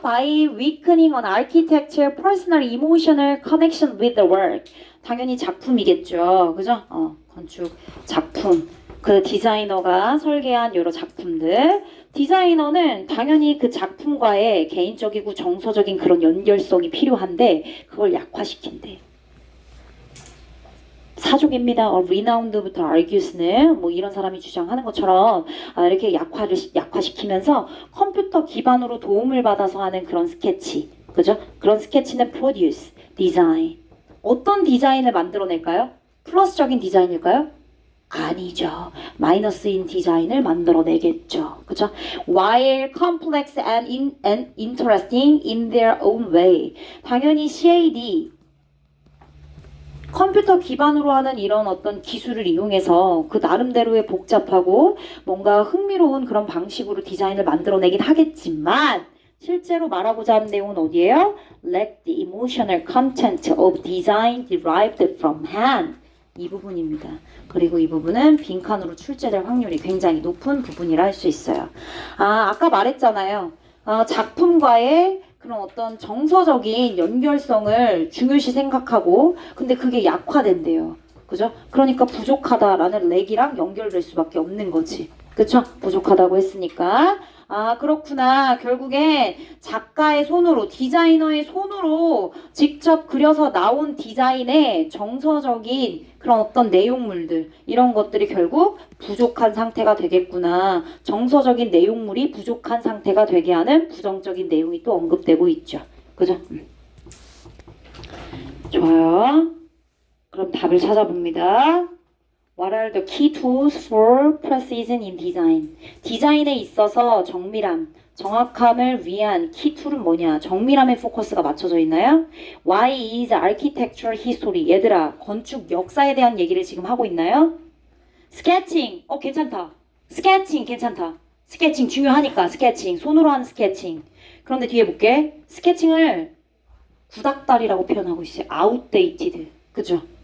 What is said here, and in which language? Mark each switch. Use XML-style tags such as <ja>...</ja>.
<en>By weakening an architecture personal emotional connection with the work.</en> <ko>당연히 작품이겠죠. 그죠? 건축 작품. 그 디자이너가 설계한 여러 작품들. 디자이너는 당연히 그 작품과의 개인적이고 정서적인 그런 연결성이 필요한데 그걸 약화시킨대. 사족입니다. renowned부터 argues는 뭐 이런 사람이 주장하는 것처럼 이렇게 약화시키면서 컴퓨터 기반으로 도움을 받아서 하는 그런 스케치, 그죠? 그런 스케치는 produce, design. 어떤 디자인을 만들어낼까요? 플러스적인 디자인일까요? 아니죠. 마이너스인 디자인을 만들어내겠죠. 그죠?</ko> <en>While complex and interesting in their own way.</en> <ko>당연히 CAD 컴퓨터 기반으로 하는 이런 어떤 기술을 이용해서 그 나름대로의 복잡하고 뭔가 흥미로운 그런 방식으로 디자인을 만들어내긴 하겠지만 실제로 말하고자 하는 내용은 어디예요?</ko> <en>Lack the emotional content of design derived from hand.</en> <ko>이 부분입니다. 그리고 이 부분은 빈칸으로 출제될 확률이 굉장히 높은 부분이라 할 수 있어요. 아까 말했잖아요. 작품과의 그런 어떤 정서적인 연결성을 중요시 생각하고 근데 그게 약화된대요. 그죠? 그러니까 부족하다라는 렉이랑 연결될 수밖에 없는 거지. 그쵸? 부족하다고 했으니까. 그렇구나. 결국엔 작가의 손으로, 디자이너의 손으로 직접 그려서 나온 디자인의 정서적인 그런 어떤 내용물들, 이런 것들이 결국 부족한 상태가 되겠구나. 정서적인 내용물이 부족한 상태가 되게 하는 부정적인 내용이 또 언급되고 있죠. 그죠? 좋아요. 그럼 답을 찾아봅니다.</ko> <en>What are the key tools for precision in design?</en> <ko>디자인에 있어서 정밀함, 정확함을 위한 키 툴은 뭐냐? 정밀함에 포커스가 맞춰져 있나요?</ko> <en>Why is architectural history?</en> <ko>얘들아, 건축 역사에 대한 얘기를 지금 하고 있나요? 스케칭, 괜찮다. 스케칭 괜찮다. 스케칭 중요하니까 스케칭, 손으로 하는 스케칭. 그런데 뒤에 볼게. 스케칭을 구닥다리라고 표현하고 있어요. outdated. 그죠?</ko>